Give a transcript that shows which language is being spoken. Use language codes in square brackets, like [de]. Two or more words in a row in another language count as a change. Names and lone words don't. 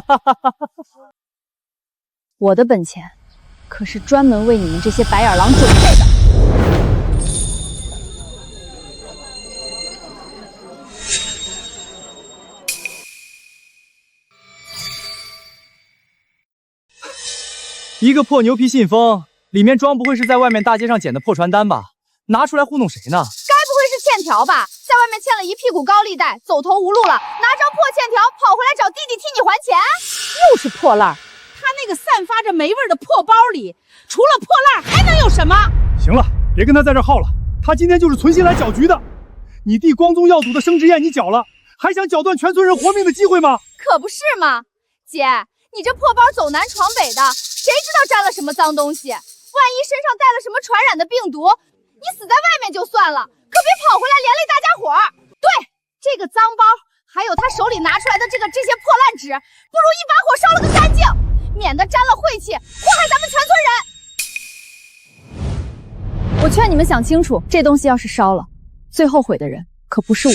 [zh] 我的本錢可是專門為你們這些白眼狼準備的。一個破牛皮信封，裡面裝不會是在外面大街上撿的破傳單吧？拿出來糊弄誰呢？該不會是欠條吧？在外面欠了一屁股高利貸，走投無路了，拿張破欠條跑回來找弟弟替你還錢？又是破爛兒！他那個散發着霉味的破包裡，除了破爛還能有什麼？行了，別跟他在這耗了，他今天就是存心來攪局的。你弟光宗耀祖的升職宴你攪了，還想攪斷全村人活命的機會嗎？可不是嘛，姐，你這破包走南闖北的，誰知道沾了什麼髒東西？萬一身上帶了什麼傳染的病毒，你死在外面就算了，可別跑回來連累大家伙兒。對，這個髒包，還有他手裡拿出來的這些破爛紙，不如一把火燒了個乾淨，免得沾了晦氣，禍害咱們全村人。我勸你們想清楚，這東西要是燒了，最後悔的人可不是我。